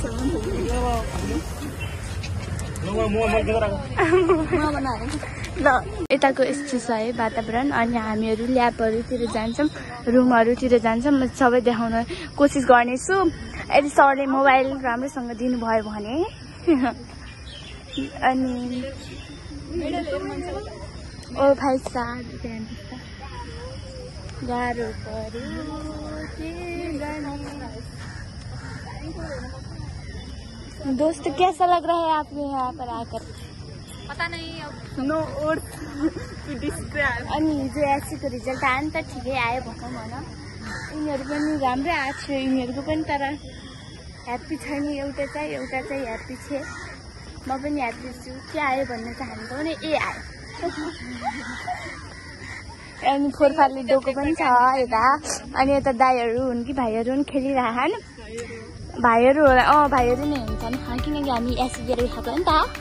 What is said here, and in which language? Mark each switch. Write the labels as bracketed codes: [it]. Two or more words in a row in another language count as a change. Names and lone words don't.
[ne] ल यताको यस्तो छ है वातावरण अनि हामीहरू ल्याबहरूतिर जान्छौँ रुमहरूतिर जान्छौँ म सबै देखाउन कोसिस गर्नेछु यदि सरले मोबाइल राम्रोसँग दिनुभयो भने अनि ओ भाइ साथ गाह्रो पऱ्यो [hi] दोस्त कैसा लग रहा है आपको यहाँ पर आकर पता नहीं अब [en] no words to describe [ne] अनि हिजो एससीको रिजल्ट आयो नि त ठिकै आयो भनौँ भन यिनीहरू पनि राम्रै आएको थियो यिनीहरूको पनि तर ह्याप्पी छैन एउटा चाहिँ ह्याप्पी छ म पनि ह्याप्पी छु के आयो भन्न चाहन्छु भने ए आयो अनि फोरफारले डोको पनि छ यता अनि यता दाईहरू हुन् कि भाइहरू पनि खेलिरहन् भाइहरू होला भाइहरू नै हुन्छन् किनकि हामी एससी लिएर खाएको नि त